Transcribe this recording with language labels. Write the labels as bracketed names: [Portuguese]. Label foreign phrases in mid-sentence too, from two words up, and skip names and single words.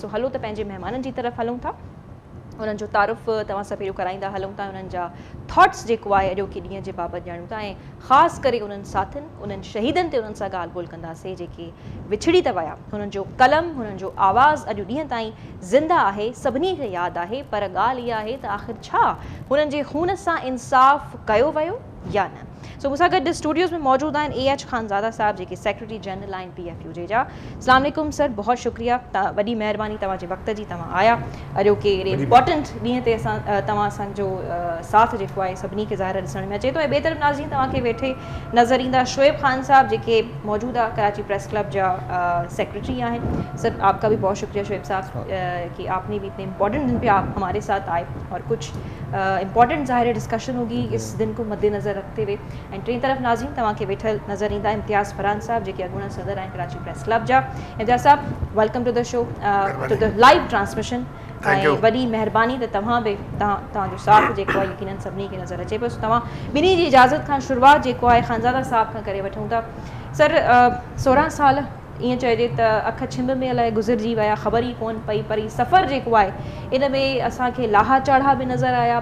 [Sindhi] सो हलो त पंहिंजे महिमाननि जी तरफ़ हलूं था, उन्हनि जो तारुफ़ तव्हां सां पहिरियों कराईंदा हलूं था, उन्हनि जा थॉट्स जेको आहे अॼोके ॾींहं जे बाबति ॼाणूं था ऐं ख़ासि करे उन्हनि साथियुनि, उन्हनि शहीदनि ते उन्हनि सां ॻाल्हि ॿोल कंदासीं जेके विछड़ी त विया। हुननि जो कलम, हुननि जो आवाज़ु अॼु ॾींहं ताईं ज़िंदा आहे, सभिनी खे यादि आहे। पर ॻाल्हि इहा आहे त आख़िर छा हुननि जे खून सां इंसाफ़ कयो वियो या न। सो मूंसां गॾु स्टूडियोज़ में मौजूदु आहिनि AH ख़ानज़ादा साहब, जेके [English] Secretary General [Sindhi] आहिनि PFUJ जा। [Arabic] السلام عليكم [Urdu] سر، بہت شکریہ, [Sindhi] वॾी महिरबानी तव्हांजे वक़्त जी, तव्हां आया अॼोके एॾे इम्पॉर्टेंट ॾींहं ते तव्हां असांजो साथ जेको आहे सभिनी खे ज़ाहिर ॾिसण में अचे थो। ऐं ॿिए तरफ़ नाज़रीन तव्हांखे वेठे नज़र ईंदा शोएब ख़ान साहब, जेके मौजूदा कराची प्रेस क्लब जा सेक्रेटरी आहिनि। [Urdu] سر آپ کا بھی بہت شکریہ شعیب صاحب کہ آپ نے بھی اتنے امپورٹنٹ دن پہ آپ ہمارے ساتھ آئے اور کچھ امپورٹنٹ ظاہر ڈسکشن ہوگی اس دن کو مدنظر رکھتے ہوئے. [Sindhi] ऐं टी तरफ़ नाज़रीन तव्हांखे वेठल नज़र ईंदा इम्तियाज़ फरहान साहब, जेके अॻूणा सदर आहिनि कराची प्रेस क्लब जा। इम्तियाज़ साहब, [English] Welcome to the show, to the live transmission. [Sindhi] ऐं वॾी महिरबानी त तव्हां बि तव्हांजो साथ जेको आहे यकीनन सभिनी खे नज़र अचे पियो। तव्हां ॿिन्ही जी इजाज़त खां शुरूआति जेको आहे ख़ानज़ादा साहब खां करे वठूं था। सर 16 साल ईअं चइजे त अख छिंभ में अलाए गुज़िरिजी विया, ख़बर ई कोन पई, पर हीउ सफ़रु जेको आहे इन में असांखे लाहा चढ़ा बि नज़र आया।